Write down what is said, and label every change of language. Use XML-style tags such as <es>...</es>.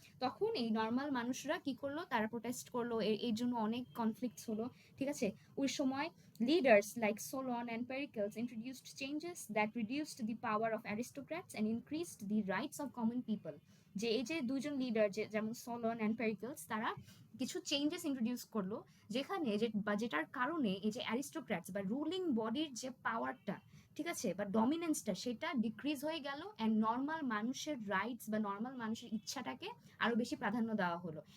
<bn>তখন এই নর্মাল মানুষরা কি করলো, তারা প্রোটেস্ট করলো, এর জন্য অনেক কনফ্লিক্টস হলো, ঠিক আছে। ওই সময়</bn> <en>leaders like Solon and Pericles introduced changes that reduced the power of aristocrats and increased the rights of common people।</en> <bn>যে এই যে দুইজন লিডার, যেমন সোলন অ্যান্ড পেরিকলস, তারা কিছু চেঞ্জেস ইন্ট্রোডিউস করলো, যেখানে যেটার কারণে এই যে অ্যারিস্টোক্র্যাটস বা রুলিং বডির যে পাওয়ারটা, ঠিক আছে, বা ডমিনেন্সটা, সেটা ডিক্রিজ হয়ে গেল, অ্যান্ড নর্মাল মানুষের রাইটস বা নর্মাল মানুষের ইচ্ছাটাকে আরো বেশি প্রাধান্য দেওয়া হলো।</bn>